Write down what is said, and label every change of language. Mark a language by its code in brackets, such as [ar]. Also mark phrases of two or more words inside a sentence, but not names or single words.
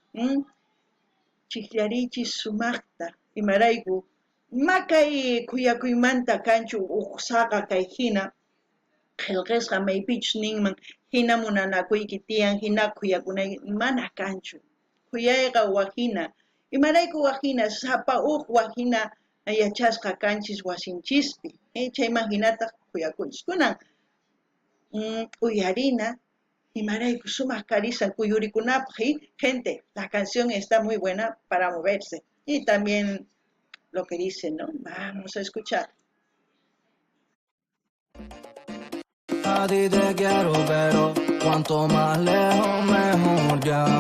[qu] Chikllarichis sumaqta, imarayku makay kuyakuymanta kanchu uqsaqa kay hina qillqisqa maypichus ninman hina munanakuyki tiyan hina kuyakunayki mana kanchu kuyayqa waqhina imarayku waqhina sapa waqhina yachasqa kanchis wasinchispi chayman hinata kuyakunchis kunan uyarina imarayku sumaq karisan kuyurikunapaq [es] gente, la canción está muy buena para moverse y también lo que dice, ¿no? Vamos a escuchar. a ti te quiero, pero cuanto más lejos mejor ya.